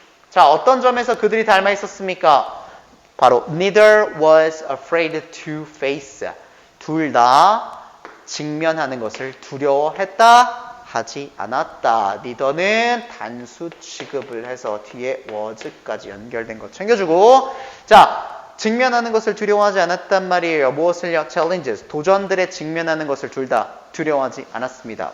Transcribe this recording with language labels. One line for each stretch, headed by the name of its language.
Korean: 자, 어떤 점에서 그들이 닮아 있었습니까? 바로
English: neither was afraid to face.
Korean: 둘 다 직면하는 것을 두려워했다 하지 않았다. neither는 단수 취급을 해서 뒤에 was까지 연결된 거 챙겨주고. 자, 직면하는 것을 두려워하지 않았단 말이에요. 무엇을요? challenges, 도전들에 직면하는 것을 둘 다 두려워하지 않았습니다.